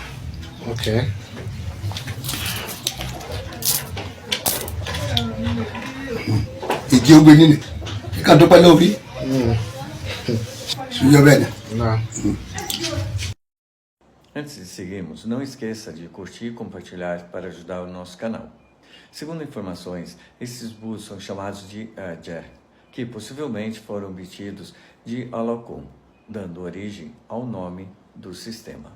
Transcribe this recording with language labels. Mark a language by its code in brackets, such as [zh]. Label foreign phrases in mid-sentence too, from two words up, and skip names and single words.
[yo] Ìdí ogbe nínú kíkà tó pẹ́ lórí ṣùgbọ́n bẹ́ẹ̀ ni. [pt] Antes de seguirmos, não esqueça de curtir e compartilhar para ajudar o nosso canal. Segundo informações, esses búzios são chamados de Ajer, que possivelmente foram obtidos de Olokun, dando origem ao nome do sistema.